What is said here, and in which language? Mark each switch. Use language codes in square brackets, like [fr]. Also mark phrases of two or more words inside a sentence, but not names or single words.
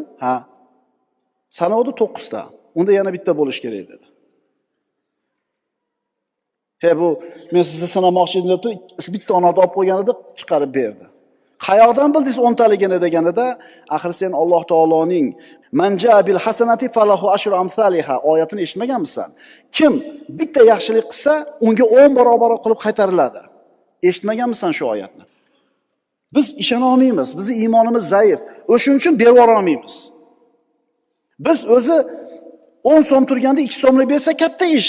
[uz] Ha. Sanavdi 9 ta. Unda yana bitta bo'lish kerak dedi. Bu men sizni sanamoqchi edim deb, shu bitta onorni olib qo'yganida chiqarib berdi. Qayoqdan bildingiz 10 taligini deganida, axir sen Alloh taoloning [ar] من جاء بالحسنة فله عشر أمثالها [uz] oyatini eshitmaganmisan? Kim bitta yaxshilik qilsa, unga 10 barobar qilib qaytariladi. Eshitmaganmisan shu oyatni? Biz ishona olmaymiz, bizning iymonimiz zaif. O'shuning uchun berib olmaymiz. Biz o'zi 10 so'm turganda 2 so'mni bersa katta ish.